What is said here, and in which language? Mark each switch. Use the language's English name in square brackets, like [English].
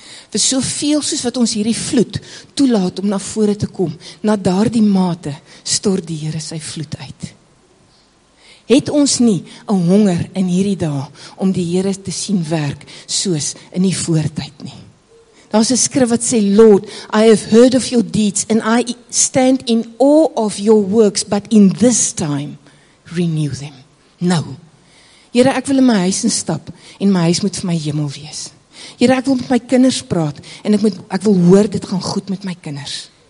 [Afrikaans] Vir soveel soos wat ons hierdie vloed toelaat om na vore te kom, na daardie mate stort die Here sy vloed uit. Het ons nie 'n honger in hierdie dae om die Here te sien werk soos in die voortyd nie? Daar's 'n skrif wat sê, [English] Lord, I have heard of your deeds and I stand in awe of your works, but in this time renew them. [Afrikaans] Nou, Here, ek wil in my huis instap en my huis moet vir my hemel wees. Here, ek wil met my kinders praat en ek wil hoor dit gaan goed met my kinders.